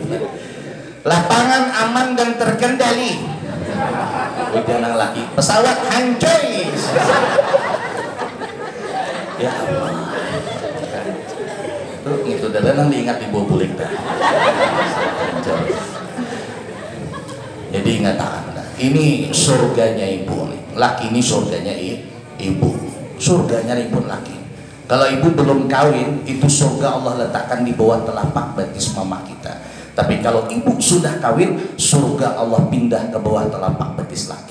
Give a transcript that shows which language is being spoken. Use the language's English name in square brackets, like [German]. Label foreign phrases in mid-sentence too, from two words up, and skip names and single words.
[Banjar] Lapangan aman dan terkendali. Ujian nang laki, pesawat hancur. [Arabic] يا الله. [Banjar] Tuh itu dah nang diingat ibu bulik dah. Jadi ingat Anda, ini surganya ibu nih. Laki ini surganya ibu. Surganya ibu laki. Kalau ibu belum kawin, itu surga Allah letakkan di bawah telapak betis mama kita. Tapi kalau ibu sudah kawin, surga Allah pindah ke bawah telapak betis laki.